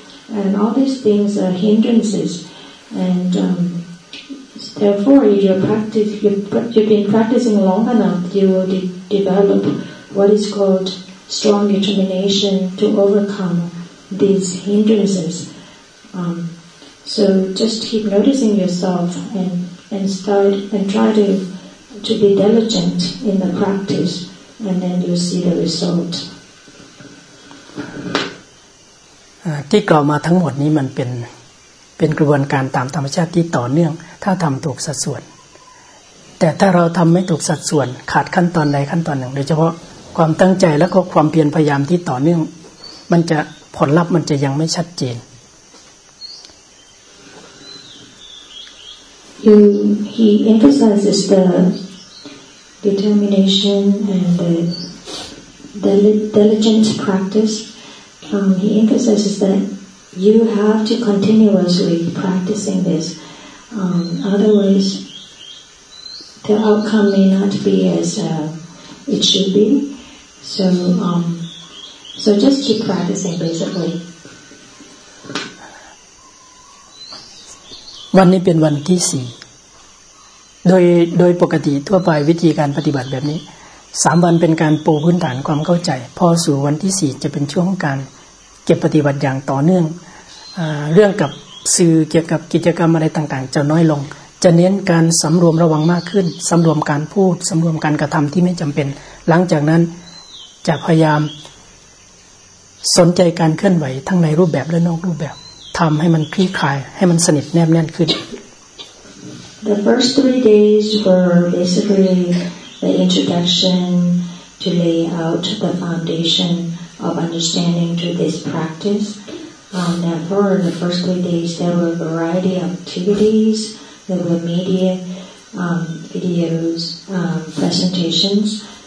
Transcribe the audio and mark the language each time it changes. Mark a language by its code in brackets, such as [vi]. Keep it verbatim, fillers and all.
[en] And all these things are hindrances, and um, therefore, if you're practice, you've, you've been practicing long enough, you will de- develop what is called strong determination to overcome these hindrances. Um, so just keep noticing yourself and and start and try to to be diligent in the practice, and then you'll see the result. [th] ที่กล่าวมาทั้งหมดนี้มันเป็นเป็นกระบวนการตามธรรมชาติที่ต่อเนื่องถ้าทำถูกสัดส่วนแต่ถ้าเราทำไม่ถูกสัดส่วนขาดขั้นตอนใดขั้นตอนหนึ่งโดยเฉพาะความตั้งใจและก็ความเพียรพยายามที่ต่อเนื่องมันจะผลลัพธ์มันจะยังไม่ชัดเจน [en] he, he emphasizes the determination and the, the diligent practice. Um, he emphasizes that you have to continuously practicing this. Um, otherwise, the outcome may not be as uh, it should be. So, um, so just keep practicing, basically. [th] วันนี้เป็นวันที่สี่โดยโดยปกติทั่วไปวิธีการปฏิบัติแบบนี้สามวันเป็นการปูพื้นฐานความเข้าใจพอสู่วันที่สี่จะเป็นช่วงการเก็บปฏิบัติอย่างต่อเนื่อง เรื่องกับสื่อเกี่ยวกับกิจกรรมอะไรต่างๆจะน้อยลงจะเน้นการสำรวมระวังมากขึ้นสำรวมการพูดสำรวมการกระทำที่ไม่จำเป็นหลังจากนั้นจะพยายามสนใจการเคลื่อนไหวทั้งในรูปแบบและนอกรูปแบบทำให้มันคลี่คลายให้มันสนิทแนบแน่นขึ้น [en] The first three days were basically the introduction to lay out the foundation. of understanding to this practice. Um, therefore, in the first three days, there were a variety of activities, there were media, um, videos, um, presentations.